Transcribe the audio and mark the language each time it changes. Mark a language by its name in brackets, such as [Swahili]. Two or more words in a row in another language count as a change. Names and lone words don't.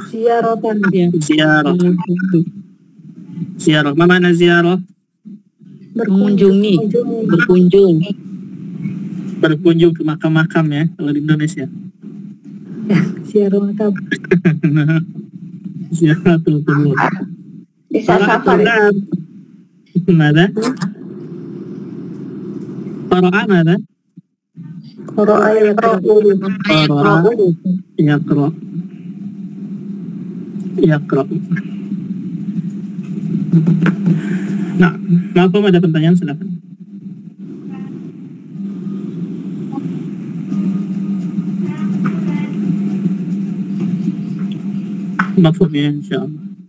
[Banjar] Ziarah. Ziarah. Ma mana ziarah? Mengunjungi. Berkunjung ke makam-makam ya kalau di Indonesia. Siaroh makam. [Arabic] Ziaratul kubur. [Banjar] Bisa safari. Mana? Qara'a mana? [Arabic] Qara'a yaqra'u. Yaqra. [Banjar] Nah, maaf ada pertanyaan silakan. Mafhumnya insyaallah.